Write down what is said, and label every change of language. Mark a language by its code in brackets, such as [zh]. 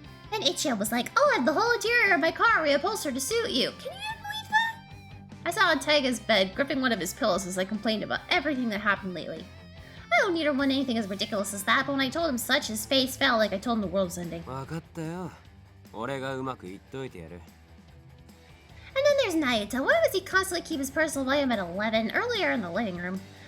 [en] Then Ichio was like, oh, I have the whole interior of my car reupholstered to suit you. Can you believe that? I saw on Taiga's bed, gripping one of his pillows as I complained about everything that happened lately. I don't need or want anything as ridiculous as that, but when I told him such, his face fell like I told him the world was ending. [ja] わかったよ。俺がうまく言っといてやる。 [en] And then there's Naito. Why does he constantly keep his personal volume at 11 earlier in the living room?